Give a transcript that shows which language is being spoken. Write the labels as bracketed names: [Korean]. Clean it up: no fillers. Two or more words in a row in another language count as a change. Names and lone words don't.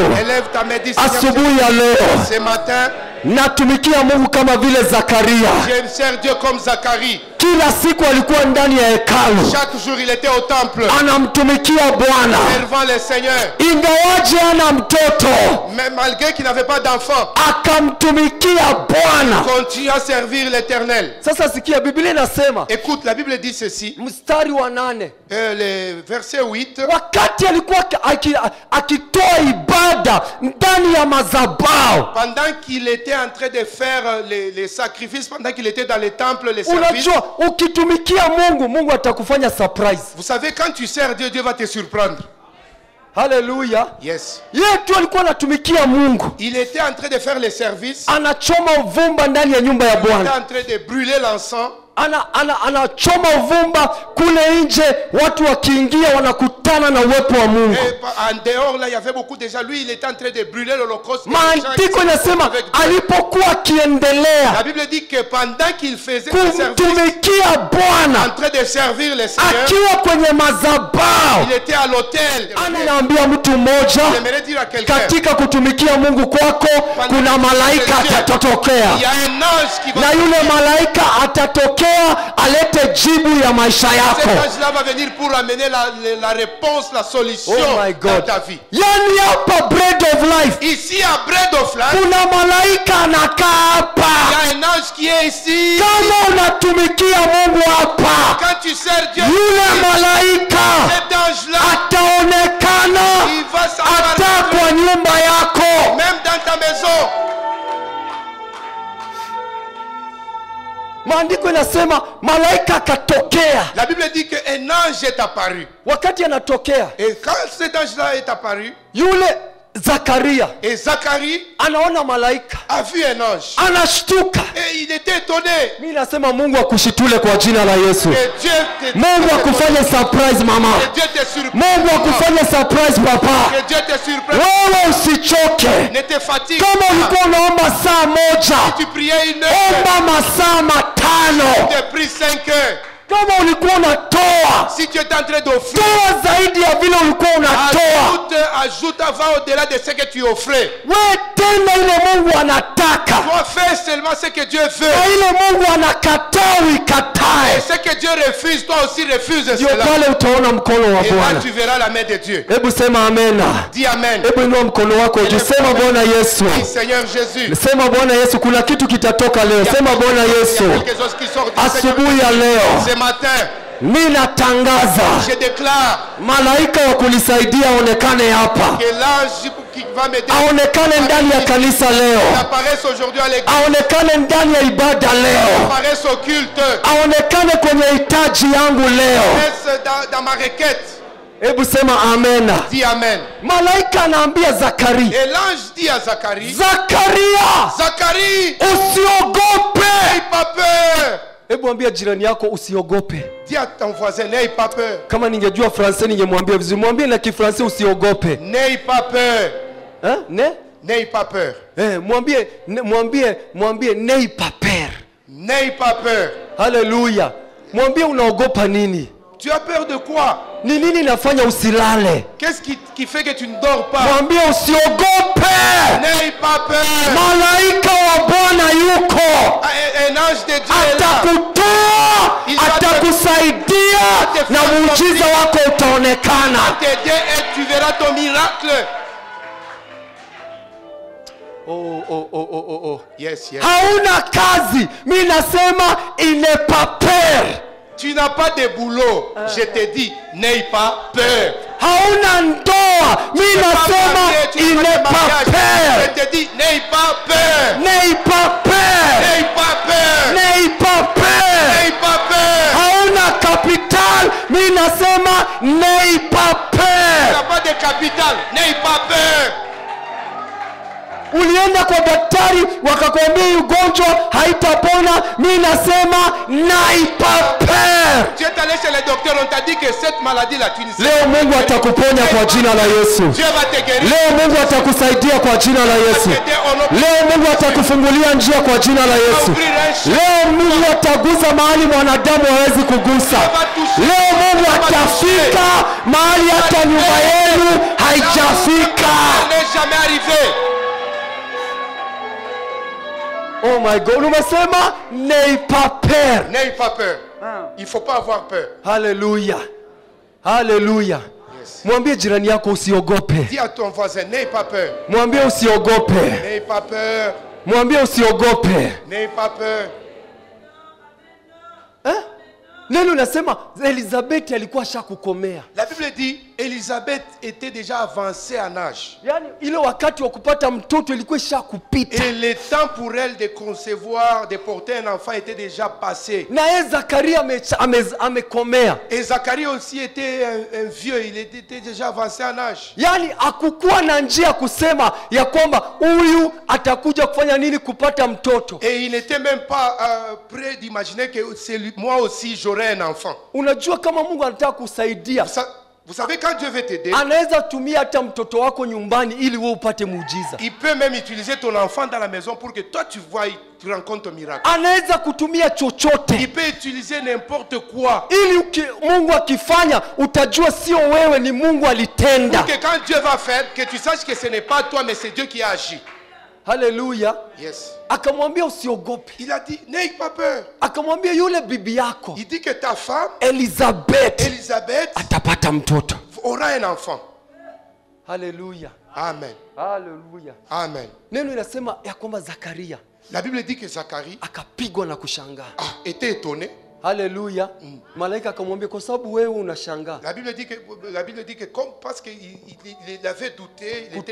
[French] Élève ta main, dis Seigneur. [Swahili] Asubuhi ya leo [French] Jésus. Ce matin, [Swahili] natumikia Mungu kama vile Zakaria. [French] je sers Dieu comme Zacharie. [Swahili] Kila siku alikuwa ndani ya hekalu, [French] Chaque jour, il était au temple, [Swahili] anamtumikia Bwana, [French] servant le Seigneur. [Swahili] ingawaje ana mtoto, [French] Mais malgré qu'il n'avait pas d'enfant, [Swahili] akamtumikia Bwana. [French] continue à servir l'Éternel. [Swahili] Sasa sikia, Biblia inasema [French] Écoute, la Bible dit ceci, [Swahili] mstari wa 8, [French] le verset 8. [Swahili] wakati alikuwa akitoa ibada ndani ya madhabahu. [French] Pendant qu'il était en train de faire les sacrifices, pendant qu'il était dans les temples, les services. [Swahili] Unajua, ukitumikia Mungu, Mungu atakufanya surprise. [French] Vous savez, quand tu sers Dieu, Dieu va te surprendre. [Swahili] Haleluya. Yes. Yeye tu alikuwa anatumikia Mungu, [French] Il était en train de faire les services. [Swahili] anachoma uvumba ndani ya nyumba ya [French] Il était [Swahili] Bwana, [French] en train de brûler l'encens. [Swahili] anachoma uvumba kule nje, watu wakiingia wanakutana na uwepo wa Mungu. [French] Et en dehors, là, il y avait beaucoup de gens. Lui, il était en train de brûler l'holocauste. [Swahili] Maandiko inasema alipokuwa akiendelea [French] La Bible dit que pendant qu'il faisait les services, [Swahili] kumtumikia [French] en [Swahili] Bwana, [French] train de servir le Seigneur, [Swahili] akiwa kwenye madhabahu, [French] il était à l'autel. [Swahili] anaambia mtu mmoja, [French] J'aimerais dire à quelqu'un, [Swahili] katika kutumikia Mungu kwako kuna malaika atatokea, [French] il y a un ange qui va [Swahili] na yule malaika atatokea alete jibu ya maisha [French] Cet [Swahili] yako. [French] ange-là va venir pour amener la réponse, la solution [English] Oh my [French] dans [English] God. [French] ta vie. [Swahili] Yani hapa Bread of Life [French] Ici à Bread of Life, [Swahili] kuna malaika anakaa [French] il [Swahili] hapa. [French] y a un ange qui est ici. [Swahili] Kama unatumikia Mungu hapa, [French] Quand tu sers Dieu, [Swahili] yule malaika [French] cet ange-là, [Swahili] ataonekana [French] il va [Swahili] hata [French] s'apparaître [Swahili] kwa nyumba yako. [French] même dans ta maison. [Swahili] Maandiko inasema malaika akatokea. [French] La Bible dit qu'un ange est apparu. [Swahili] Wakati anatokea, [French] Et quand cet ange-là est apparu, [Swahili] yule Zakaria [French] Et Zacharie [Swahili] anaona malaika, [French] a vu un ange. [Swahili] anashtuka. [French] Et il était étonné. [Swahili] Mimi nasema Mungu akushitule kwa jina la Yesu. [French] Et Dieu te [Swahili] Mungu akufanye surprise mama. [French] Que Dieu te surprenne. [Swahili] Mungu akufanye surprise papa. [French] Que Dieu te surprenne. [Swahili] Wewe usichoke. [French] Ne te fatigue [Swahili] Kama [French] pas. [Swahili] ulikuwa unaomba saa moja, [French] Tu priais 1 heure. [Swahili] omba masaa matano. [French] Tu as pris 5 heures. [Swahili] Kama ulikuwa unatoa, [French] Si tu es en train d'offrir, [Swahili] toa zaidi ya vile ulikuwa unatoa. [French] ajoute avant au-delà de ce que tu offrais. [Swahili] Wewe tena ile Mungu anataka. [French] Toi, fais seulement ce que Dieu [Swahili] Na [French] veut. [Swahili] ile Mungu anakataa [French] Et [Swahili] uikatae. [French] ce que Dieu refuse, toi aussi refuses [Swahili] Ndio [French] cela. [Swahili] pale utaona mkono wa [French] Et là, [Swahili] Bwana. [French] tu verras la main de Dieu. [Swahili] Hebu sema amena. [French] Dis Amen. [Swahili] Hebu inua mkono wako juu, sema Bwana Yesu. [French] Dis Seigneur Jésus. [Swahili] Sema Bwana Yesu, kuna kitu kitatoka leo. Sema Bwana [French] Il y [Swahili] Yesu. [French] a quelque chose qui sort du Seigneur. [Swahili] Asubuhi ya leo [French] Ce matin, [Swahili] mimi natangaza [French] je déclare [Swahili] malaika wa kunisaidia aonekane hapa, [French] que l'ange qui va m'aider [Swahili] aonekane ndani ya kanisa leo, [French] apparaisse aujourd'hui à l'église, [Swahili] aonekane ndani ya ibada leo, [French] apparaisse au culte, [Swahili] aonekane kwenye hitaji yangu leo. [French] apparaisse dans ma requête. [Swahili] Hebu sema amena. [French] Dis Amen. [Swahili] Malaika anaambia Zakaria, [French] Et l'ange dit à Zacharie, [Swahili] Zakaria, [French] Zacharie, [Swahili] usiogope. [French] n'aie pas peur. [Swahili] Hebu ambia jirani yako usiogope. [French] Dis à ton voisin, n'aie pas peur. [Swahili] Kama ningejua Fransai ningemwambia vizuri. Mwambie na Kifransai usiogope. [French] N'aie pas peur. Hein? Ne? N'aie pas peur. [Swahili] Mwambie [French] n'aie pas peur. N'aie pas peur. [Swahili] Haleluya. Mwambie unaogopa nini? [French] Tu as peur de quoi? [Swahili] Ni nini inafanya usilale? [French] Qu'est-ce qui fait que tu ne dors pas? [Swahili] Mwambie usiogope. [French] N'aie pas peur. [Swahili] Malaika wa Bwana yuko. [French] Un ange de Dieu est là. [Swahili] Atakutoa, atakusaidia na muujiza wako utaonekana. [French] T'aider et tu verras ton miracle. Oh. [English] Yes, yes. [Swahili] Hauna kazi. Mimi nasema [French] il n'est pas peur. Tu n'as pas de boulot. Je te dis, n'aie pas peur. [Swahili] Hauna ndoa. Mimi nasema [French] il n'est pas peur. Je te dis, n'aie pas peur. N'aie pas peur. N'aie pas peur. N'aie pas peur. N'aie pas peur. [Swahili] Hauna capital. Mimi nasema [French] n'aie pas Tu peur. n'as pas de capital. N'aie pas peur. [Swahili] Ulienda kwa daktari wakakwambia ugonjwa haitapona. Mimi nasema [French] n'aie pas peur. Tu es allé chez le docteur, on t'a dit que cette maladie-là, tu ne sais [Swahili] Leo Mungu atakuponya kwa jina la Yesu. [French] Dieu va te guérir. [Swahili] Leo Mungu atakusaidia kwa jina la Yesu. [French] T'aider au nom. [Swahili] Leo Mungu atakufungulia njia kwa jina la Yesu. [French] Ouvrir un chemin. [Swahili] Leo Mungu atagusa mahali mwanadamu hawezi kugusa. Leo Mungu atafika mahali hata nyumba yenu haijafika. [French] Ça n'est jamais arrivé. [English] Oh my God, [Swahili] umesema [French] n'aie pas peur. N'aie pas peur. Il ne faut pas avoir peur. [Swahili] Haleluya. Haleluya. [English] Yes. [Swahili] Mwambie jirani yako usiogope. [French] Dis à ton voisin, n'aie pas peur. [Swahili] Mwambie usiogope. [French] N'aie pas peur. [Swahili] Mwambie usiogope. [French] N'aie pas peur. [Swahili] Neno nasema Elizabeth alikuwa shakukomea. [French] La Bible dit, Élisabeth était déjà avancée en âge. [Swahili] Yaani ile wakati wa kupata mtoto ilikuwa shakupita. [French] Et le temps pour elle de concevoir, de porter un enfant était déjà passé. [Swahili] Na yeye Zakaria amekomea. [French] Et Zacharie aussi était un vieux, il était déjà avancé en âge. [Swahili] Yaani hakukuwa na njia kusema ya kwamba huyu atakuja kufanya nini kupata mtoto. [French] Et il n'était même pas prêt d'imaginer que moi aussi j'aurais un enfant. [Swahili] Unajua kama Mungu anataka kusaidia, [French] Vous savez, quand Dieu veut t'aider, [Swahili] anaweza tumia hata mtoto wako nyumbani ili wewe upate muujiza. [French] il peut même utiliser ton enfant dans la maison pour que toi tu vois, tu rencontres ton miracle. [Swahili] Anaweza kutumia chochote [French] Il peut utiliser n'importe quoi. [Swahili] ili Mungu akifanya utajua sio wewe, ni Mungu alitenda. [French] Pour que quand Dieu va faire, que tu saches que ce n'est pas toi mais c'est Dieu qui a agi. [Swahili] Haleluya. [English] Yes. [Swahili] Akamwambia usiogope. [French] Il a dit, n'aie pas peur. [Swahili] Akamwambia yule bibi yako [French] Il dit que ta femme, [Swahili] Elizabeth [French] Élisabeth, [Swahili] atapata mtoto. [French] aura un enfant. [Swahili] Haleluya. [French] Amen. [Swahili] Haleluya. [French] Amen. [Swahili] Neno inasema ya kwamba Zakaria [French] La Bible dit que Zacharie [Swahili] akapigwa na kushangaa. [French] était étonné. [Swahili] Haleluya. Malaika akamwambia kwa sababu wewe unashangaa. [French] La Bible dit que comme parce qu'il avait douté, il était